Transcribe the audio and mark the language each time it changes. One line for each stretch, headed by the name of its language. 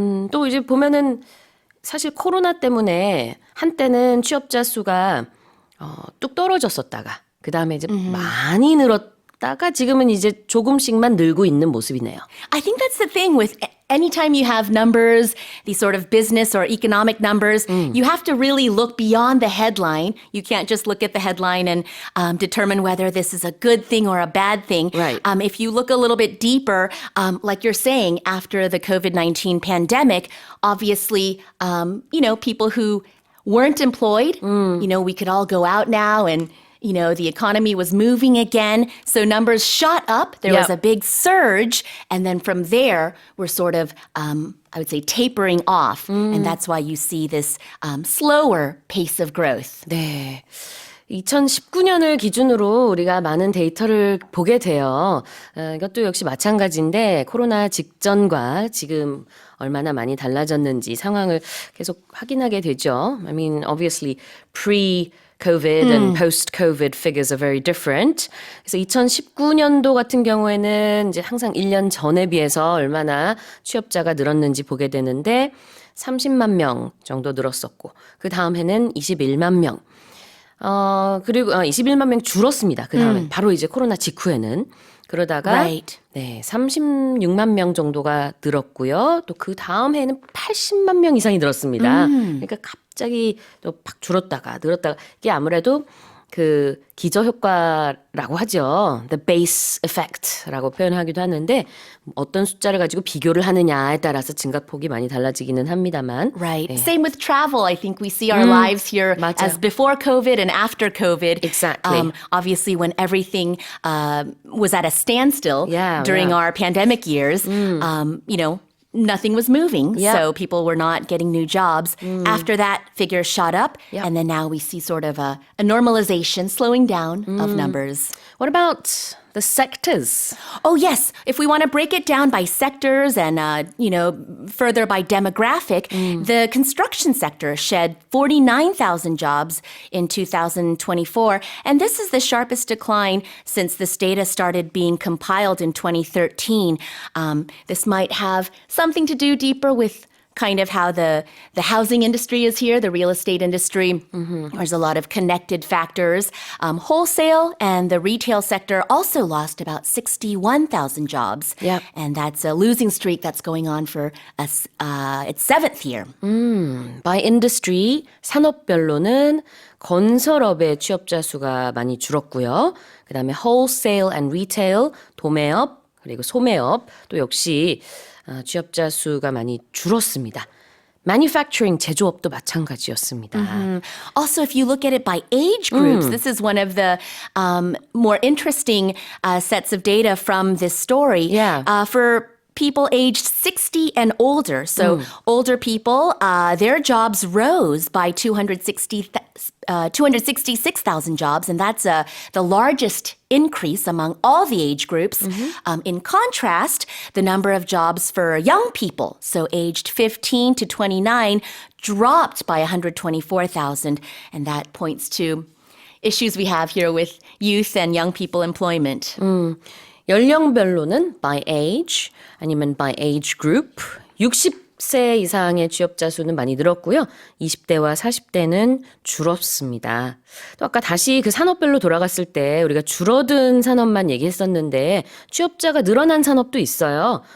Korean: 또 이제 보면은 사실 코로나 때문에 한때는 취업자 수가 뚝 떨어졌었다가 그 다음에 이제 많이 늘었다가 지금은 이제 조금씩만 늘고 있는 모습이네요.
English: I think that's the thing with anytime you have numbers, these sort of business or economic numbers, you have to really look beyond the headline. You can't just look at the headline and determine whether this is a good thing or a bad thing. Right. If you look a little bit deeper, like you're saying, after the COVID-19 pandemic, obviously, people who weren't employed, we could all go out now and the economy was moving again. So numbers shot up. There was a big surge. And then from there, we're sort of, I would say, tapering off. And that's why you see this slower pace of growth.
Korean: 네. 2019년을 기준으로 우리가 많은 데이터를 보게 돼요. 이것도 역시 마찬가지인데 코로나 직전과 지금 얼마나 많이 달라졌는지 상황을 계속 확인하게 되죠.
English: I mean, obviously, pre-COVID and post-COVID figures are very different.
Korean: 그래서 2019년도 같은 경우에는 이제 항상 1년 전에 비해서 얼마나 취업자가 늘었는지 보게 되는데 30만 명 정도 늘었었고 그 다음 해는 21만 명. 그리고 21만 명 줄었습니다. 그 다음에 바로 이제 코로나 직후에는 그러다가
English: Right.
Korean: 네, 36만 명 정도가 늘었고요. 또 그 다음 해에는 80만 명 이상이 늘었습니다. 그러니까 갑자기 또 팍 줄었다가 늘었다가 이게 아무래도 그 기저효과라고 하죠. The base effect라고 표현하기도 하는데 어떤 숫자를 가지고 비교를 하느냐에 따라서 증가폭이 많이 달라지기는 합니다만.
English: Right. Same with travel. I think we see our lives here
Korean: 맞아요.
English: as before COVID and after COVID. Exactly. Obviously, when everything was at a standstill during our pandemic years, nothing was moving. Yeah. So people were not getting new jobs. After that, figures shot up. Yeah. And then now we see sort of a normalization, slowing down of numbers. What about the sectors? Oh, yes. If we want to break it down by sectors and, further by demographic, the construction sector shed 49,000 jobs in 2024. And this is the sharpest decline since this data started being compiled in 2013. This might have something to do deeper with kind of how the housing industry is here, the real estate industry. There's a lot of connected factors. Wholesale and the retail sector also lost about 61,000 jobs. Yep. And that's a losing streak that's going on for its seventh year. By industry,
Korean: 산업별로는 건설업의 취업자 수가 많이 줄었고요. 그다음에
English: wholesale and retail,
Korean: 도매업, 그리고 소매업 또 역시 취업자 수가 많이 줄었습니다. Manufacturing, 제조업도 마찬가지였습니다.
English: Also, if you look at it by age groups, this is one of the more interesting sets of data from this story. Yeah. For people aged 60 and older, so older people, their jobs rose by 266,000 jobs, and that's the largest increase among all the age groups. In contrast, the number of jobs for young people, so aged 15 to 29, dropped by 124,000, and that points to issues we have here with youth and young people employment.
Korean: 연령별로는
English: by age
Korean: 아니면
English: by age group
Korean: 60세 이상의 취업자 수는 많이 늘었고요. 20대와 40대는 줄었습니다. 또 아까 다시 그 산업별로 돌아갔을 때 우리가 줄어든 산업만 얘기했었는데 취업자가 늘어난 산업도 있어요.